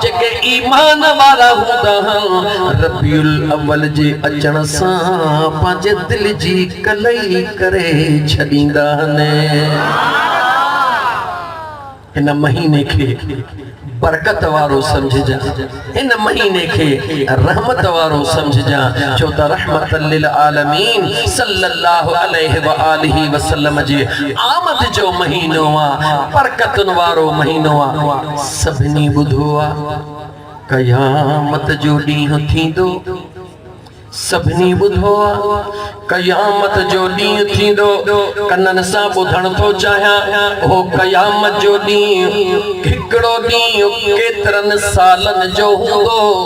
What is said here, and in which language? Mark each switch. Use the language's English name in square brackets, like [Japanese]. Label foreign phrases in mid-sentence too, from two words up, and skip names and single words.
[Sindhi] जेके ईमान वारा हूंदा आहिनि रबीउल अव्वल जे अचण सां पंहिंजे दिल जी कलई करे छॾींदा आहिनि। हिन महीने खे बरकत वारो समझजा, इन महीने के रहमत वारो समझजा, छो त [Arabic] رحمة للعالمين صلى الله عليه وآله وسلم [Sindhi] जे आमद जो महीनो आ, बरकतन वारो महीनो आ। सभिनी ॿुधो आ क़यामत जो ॾींहुं थींदो, सभिनी ॿुधो आ क़यामत जो ॾींहुं थींदो। कननि सां ॿुधण थो चाहियां, हो क़यामत जो ॾींहुं हिकिड़ो ॾींहुं केतिरनि सालनि जो हूंदो।